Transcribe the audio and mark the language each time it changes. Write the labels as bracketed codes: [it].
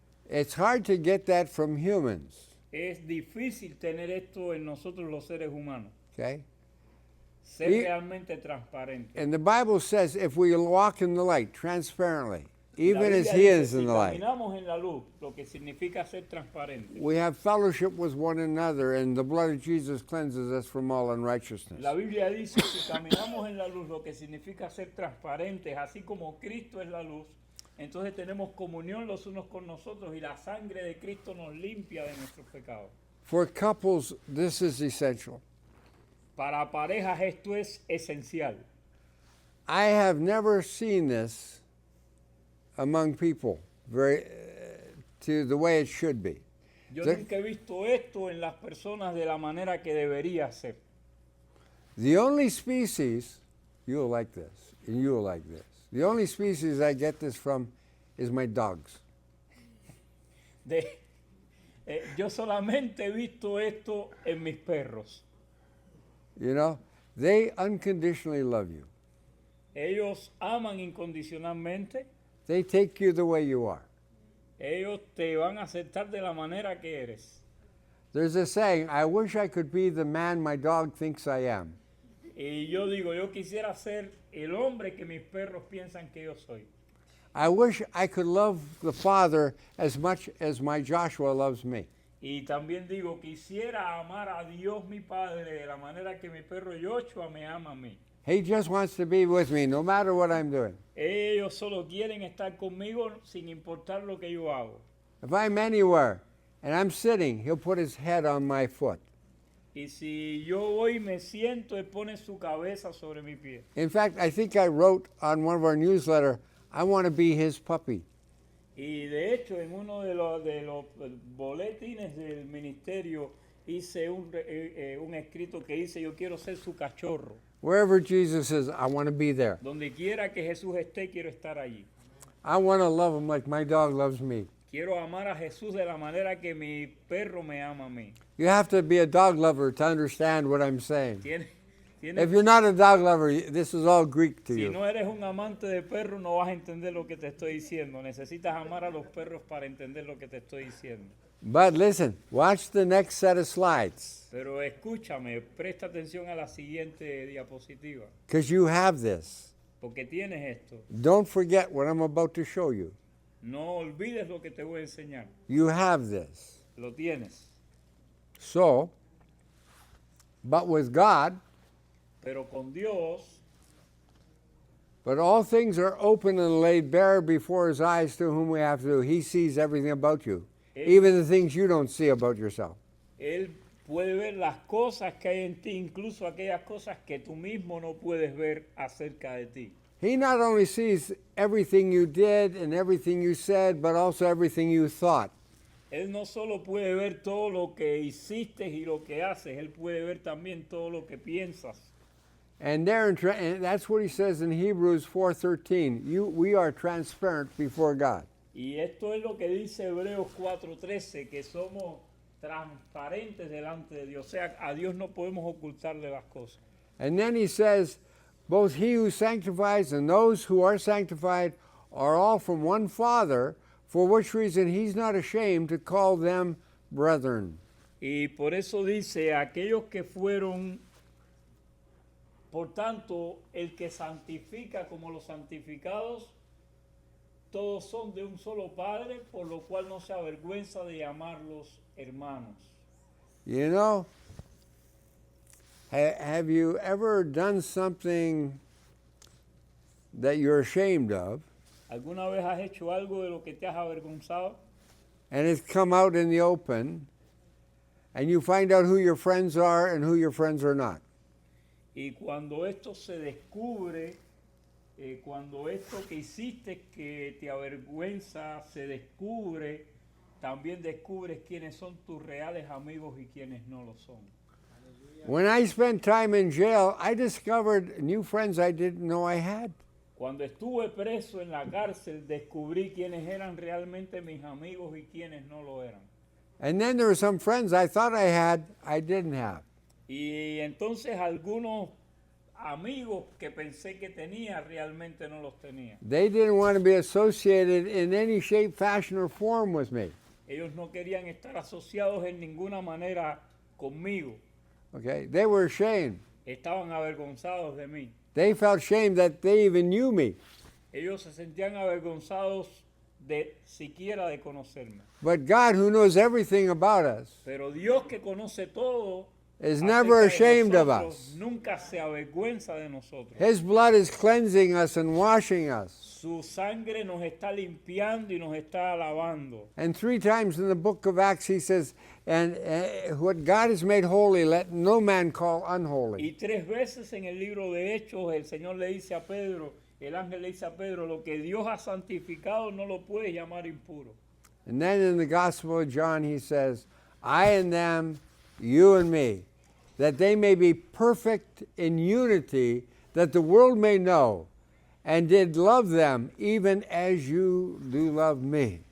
[en] It's hard to get that from humans, [es] Es difícil tener esto en nosotros los seres humanos. [en] okay? [es] Ser Y- realmente transparente. [en] And the Bible says if we walk in the light transparently, [es] La [en] even as [es] Biblia [en] He [es] dice, [en] is in [es] si [en] the light, [es] caminamos en la luz, lo que significa ser transparente. [en] we have fellowship with one another, and the blood of Jesus cleanses us from all unrighteousness. [es] La Biblia dice, si caminamos en la luz, lo que significa ser transparentes, así como Cristo es la luz, entonces tenemos comunión los unos con nosotros y la sangre de Cristo nos limpia de nuestros pecados. [en] For couples, this is essential. [es] Para parejas esto es esencial. [en] I have never seen this among people to the way it should be. [es] Yo [en] The- [es] nunca he visto esto en las personas de la manera que debería ser. [en] The only species, you'll like this, and you'll like this. The only species I get this from is my dogs. [es] Yo solamente he visto esto en mis perros. [en] You know, they unconditionally love you. [es] Ellos aman incondicionalmente, [en] They take you the way you are. [es] ellos te van a aceptar de la manera que eres. [en] There's a saying, I wish I could be the man my dog thinks I am. [es] Y yo digo, yo quisiera ser el hombre que mis perros piensan que yo soy. [en] I wish I could love the Father as much as my Joshua loves me. [es] Y también digo, quisiera amar a Dios mi Padre de la manera que mi perro Joshua me ama a mí. [en] He just wants to be with me no matter what I'm doing. [es] Ellos solo quieren estar conmigo sin importar lo que yo hago. [en] If I'm anywhere and I'm sitting, he'll put his head on my foot. [es] Y si yo voy y me siento, él pone su cabeza sobre mi pie. [en] In fact, I think I wrote on one of our newsletter, I want to be his puppy. [es] Y de hecho, en uno de los boletines del ministerio hice un escrito que dice, yo quiero ser su cachorro. [en] Wherever Jesus is, I want to be there. [es] Donde quiera que Jesús esté, quiero estar allí. [en] I want to love him like my dog loves me. [es] Quiero amar a Jesús de la manera que mi perro me ama a mí. [en] You have to be a dog lover to understand what I'm saying. [es] Tiene- [en] If you're not a dog lover, this is all Greek to [es] Si [en] you. [es] no eres un amante de perros, no vas a entender lo que te estoy diciendo. Necesitas amar a los perros para entender lo que te estoy diciendo. [en] But listen, watch the next set of slides, [es] Pero escúchame, presta atención a la siguiente diapositiva, [en] because you have this. [es] porque tienes esto. [en] Don't forget what I'm about to show you. [es] No olvides lo que te voy a enseñar. [en] You have this. [es] Lo tienes. [en] So, but with God, [es] Pero con Dios, [en] but all things are open and laid bare before his eyes to whom we have to do. He sees everything about you, even the things you don't see about yourself. [es] Él puede ver las cosas que hay en ti, incluso aquellas cosas que tú mismo no puedes ver acerca de ti. [en] He not only sees everything you did and everything you said, but also everything you thought. [es] Él no solo puede ver todo lo que hiciste y lo que haces, Él puede ver también todo lo que piensas. [en] And and that's what he says in Hebrews 4:13. We are transparent before God. [es] Y esto es lo que dice Hebreos 4:13, que somos transparentes delante de Dios. O sea, a Dios no podemos ocultarle las cosas. [en] And then he says, both he who sanctifies and those who are sanctified are all from one Father, for which reason he's not ashamed to call them brethren. [es] Y por eso dice, aquellos que fueron, por tanto, el que santifica como los santificados, todos son de un solo Padre, por lo cual no se avergüenza de llamarlos hermanos. [en] You know, have you ever done something that you're ashamed of, [es] ¿Alguna vez has hecho algo de lo que te has avergonzado? [en] and it's come out in the open, and you find out who your friends are and who your friends are not? [es] Y cuando esto se descubre, cuando esto que hiciste que te avergüenza se descubre, también descubres quiénes son tus reales amigos y quiénes no lo son. [en] When I spent time in jail, I discovered new friends I didn't know I had. [es] Cuando estuve preso en la cárcel, descubrí quiénes eran realmente mis amigos y quiénes no lo eran. [en] And then there were some friends I thought I had, I didn't have. [es] Y entonces algunos amigos que pensé que tenía, realmente no los tenía. [en] They didn't want to be associated in any shape, fashion, or form with me. [es] Ellos no querían estar asociados en ninguna manera conmigo. [en] Okay? They were ashamed. [es] Estaban avergonzados de mí. [en] They felt shame that they even knew me. [es] Ellos se sentían avergonzados de siquiera de conocerme. [en] But God, who knows everything about us, [es] Pero Dios, que conoce todo, [en] is [es] acerca [en] never [es] de [en] ashamed of [es] nosotros, [en] us. [es] nunca se avergüenza de nosotros. [en] His blood is cleansing us and washing us. [es] Su sangre nos está limpiando y nos está lavando. [en] And 3 times in the book of Acts he says, and what God has made holy, let no man call unholy. [es] Y 3 veces en el libro de Hechos el Señor le dice a Pedro, el ángel le dice a Pedro, lo que Dios ha santificado no lo puedes llamar impuro. [en] And then in the Gospel of John he says, I and them, you and me, that they may be perfect in unity, that the world may know, and did love them even as you do love me.